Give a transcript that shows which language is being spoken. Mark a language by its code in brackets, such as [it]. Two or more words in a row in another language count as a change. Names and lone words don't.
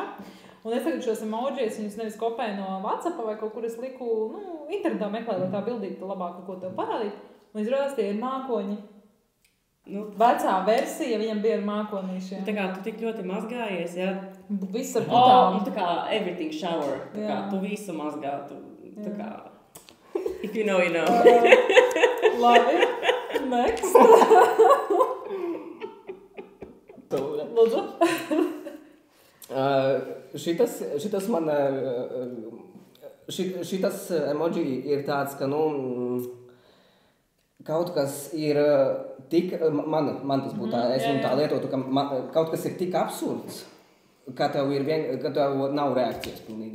[lv] Un es tagad šos emojis, viņus nevis kopēju no WhatsApp vai kaut kur es liku, internetā meklēju, lai tā bildītu labāk, ko tev parādīt. Un izrādās, tie ir mākoņi. Vecā versija, viņam bija ar mākonīšiem. Tā kā tu tik ļoti mazgājies, jā? Viss ar putām. Tā kā [en] everything shower. [lv] Tā kā tu visu mazgā. Tā kā, [en] if you know, you know. [lv] Labi. Next. Lūdzu. Šitas man, šitas emoji ir tāds, ka, kaut kas ir tik, man tas būtu tā, es tā lietotu, ka kaut kas ir tik absurds, ka tev nav reakcijas pilnīgi.